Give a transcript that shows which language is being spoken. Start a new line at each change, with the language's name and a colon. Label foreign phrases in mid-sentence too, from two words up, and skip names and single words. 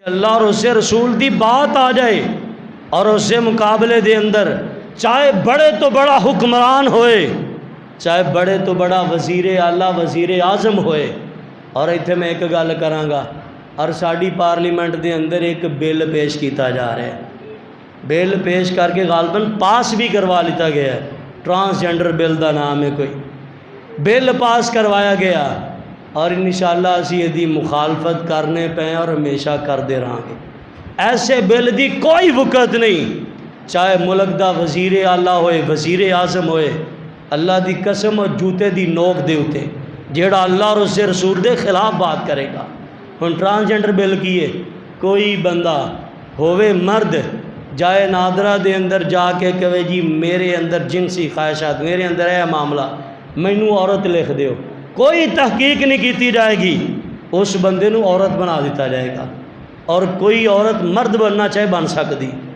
Punjabi: اللہ اور اس سے رسول دی بات آ جائے اور اس سے مقابلے دے اندر چاہے بڑے تو بڑا حکمران ہوئے، چاہے بڑے تو بڑا وزیر اعلیٰ وزیر اعظم ہوئے، اور ایتھے میں ایک گل کراں گا، اور ساڈی پارلیمنٹ دے اندر ایک بل پیش کیتا جا رہا ہے، بل پیش کر کے غالباً پاس بھی کروا لیتا گیا ہے،
English: transgender bill
Punjabi: دا نام ہے، کوئی بل پاس کروایا گیا، اور
Arabic: انشاءاللہ
Punjabi: اسی دی مخالفت کرنے پہ اور ہمیشہ کردے رہاں گے۔ ایسے بل دی کوئی وقت نہیں، چاہے ملک دا وزیر اعلیٰ ہوئے وزیر اعظم ہوئے، اللہ دی قسم اور جوتے دی نوک دے اتے جیڑا اللہ اور اس سے رسول دے خلاف بات کرے گا۔ ہن
English: transgender bill
Punjabi: کیے، کوئی بندہ ہوئے مرد جائے نادرہ دے اندر جا کے کہے جی میرے اندر جنسی خواہشات، میرے اندر ہے معاملہ، مینوں عورت لکھ دیو، کوئی تحقیق نہیں کیتی جائے گی، اس بندے نو عورت بنا دیتا جائے گا، اور کوئی عورت مرد بننا چاہے بن سکتی۔